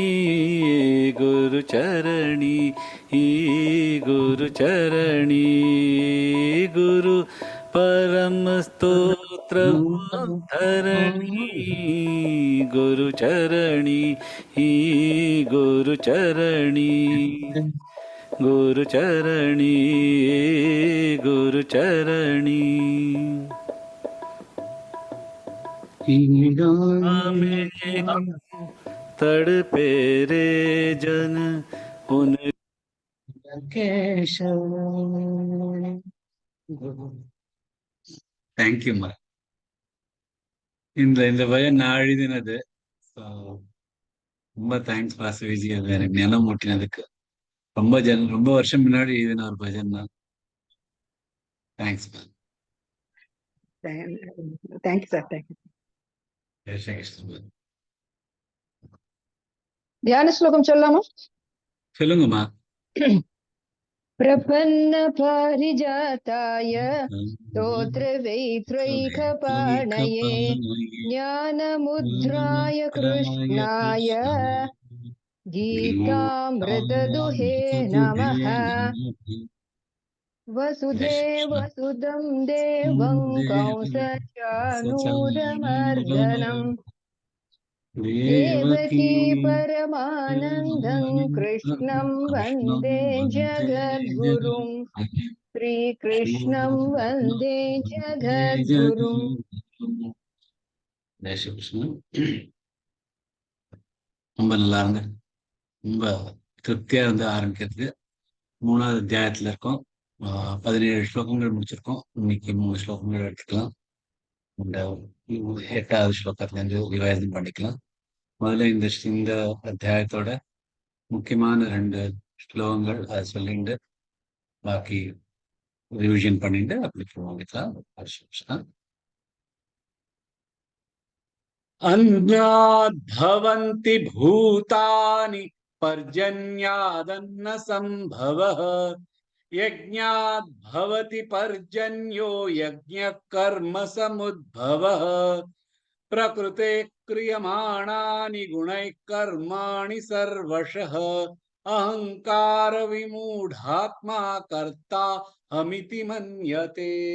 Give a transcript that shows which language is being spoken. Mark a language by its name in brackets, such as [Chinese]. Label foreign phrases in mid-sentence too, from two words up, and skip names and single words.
[Hindi] गुरुचरणी गुरुचरणी गुरु परम स्तोत्र धरणी गुरुचरणी गुरुचरणी गुरुचरणी गुरुचरणी हमें तड़पे रे जन उन [English] Thank you, Ma. [Tamil] இந்த பயம் நான் எழுதினது. ரொம்ப தேங்க்ஸ் வாசவிஜி, அது எனக்கு நிலம் மூட்டினதுக்கு. ரொம்ப வருஷம் முன்னாடி எழுதின ஒரு பஜன் தான். [English] Thanks ma'am. Thank you sir. Thank you. [Tamil] தியான ஸ்லோகம் சொல்லலாமா? சொல்லுங்கம்மா. [Sanskrit] प्रपन्न पारिजाताय स्तोत्र वैत्रैकपाणये ज्ञानमुद्राय कृष्णाय गीतामृतदुहे नमः। वसुदेवसुतं देवं कंसचाणूरमर्दनम् देवकी परमानन्दं कृष्णं वन्दे जगद्गुरुं श्रीकृष्णं वन्दे जगद्गुरुम्. [Tamil] ஜெய் ஸ்ரீ கிருஷ்ணன். ரொம்ப நல்லா இருந்த, ரொம்ப திருப்தியா இருந்து ஆரம்பிக்கிறதுக்கு. 3வது அத்தியாயத்துல இருக்கோம். 17 ஸ்லோகங்கள் முடிச்சிருக்கோம். இன்னைக்கு 3 ஸ்லோகங்கள் எடுத்துக்கலாம். இந்த 8வது ஸ்லோகத்துல இருந்து விவாதம் பண்ணிக்கலாம். முதல்ல இந்த அத்தியாயத்தோட முக்கியமான 2 ஸ்லோகங்கள் அதை சொல்லிட்டு பாக்கி ரிவிஷன் பண்ணிட்டு அப்படி போகலாம். [Sanskrit] अन्याद्भवन्ति भूतानि पर्जन्यादन्न संभवः यज्ञाद्भवति पर्जन्यो यज्ञः कर्म समुद्भवः प्रकृते क्रियमाणानि गुणैः कर्माणि सर्वशः अहंकार विमूढात्मा कर्ता हमिति मन्यते